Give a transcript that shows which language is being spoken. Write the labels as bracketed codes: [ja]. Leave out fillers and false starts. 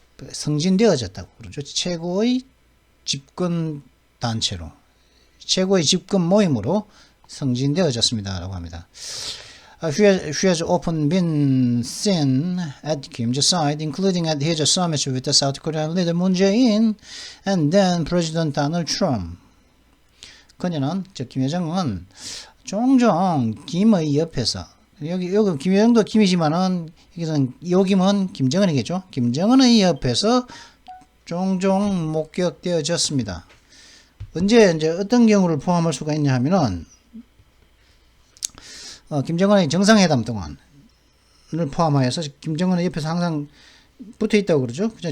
[ko] 승진되어졌다고 그러죠. 최고의 집권 단체로, 최고의 집권 모임으로 승진되어졌습니다라고 합니다. [en] Who has often been seen at Kim's side, including at his summits with the South Korean leader Moon Jae-in and then President Donald Trump. [ko] 그녀는, 김여정은 종종 김의 옆에서, 여기 김여정도 김이지만은 요 김은 김정은이겠죠. 김정은의 옆에서 종종 목격되어졌습니다. 언제 이제 어떤 경우를 포함할 수가 있냐 하면은 김정은의 정상회담 동안을 포함하여서 김정은의 옆에서 항상 붙어 있다고 그러죠. 그죠?